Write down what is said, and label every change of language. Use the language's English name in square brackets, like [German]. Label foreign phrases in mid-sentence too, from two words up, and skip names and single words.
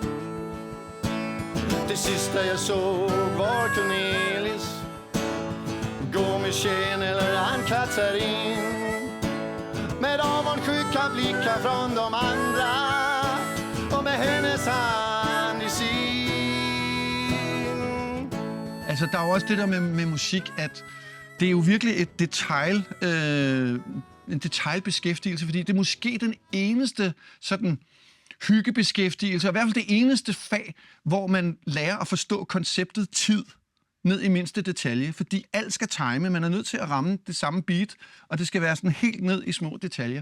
[Swedish] Det sista jag såg var Cornelis gå med tjejen eller Ann-Katharin, med avundsjuka blickar från de andra och med hennes hand i sin. [Danish] Altså, der er jo også det der med musik, at det er jo virkelig et en detailbeskæftigelse, fordi det er måske den eneste sådan hyggebeskæftigelse, og i hvert fald det eneste fag, hvor man lærer at forstå konceptet tid ned i mindste detalje, fordi alt skal time, man er nødt til at ramme det samme beat, og det skal være sådan helt ned i små detaljer.